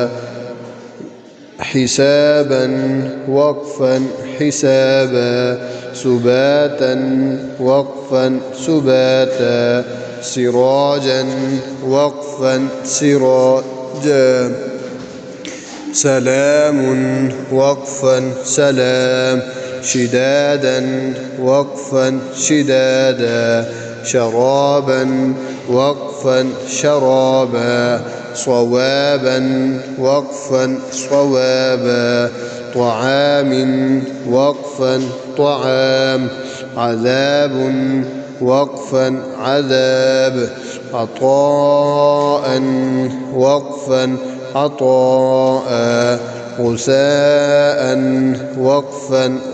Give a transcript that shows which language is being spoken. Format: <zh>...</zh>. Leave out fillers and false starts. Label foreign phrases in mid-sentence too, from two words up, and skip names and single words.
<ar>حسابا وقفا حسابا، سباتا وقفا سباتا، سراجا وقفا سراجا, سلام وقفا سلام، شدادا وقفا شدادا، شرابا وقفا شرابا, صوابا وقفا صوابا، طعام وقفا طعام، عذاب وقفا عذاب، عطاء وقفا عطاء، غثاء وقفا</ar>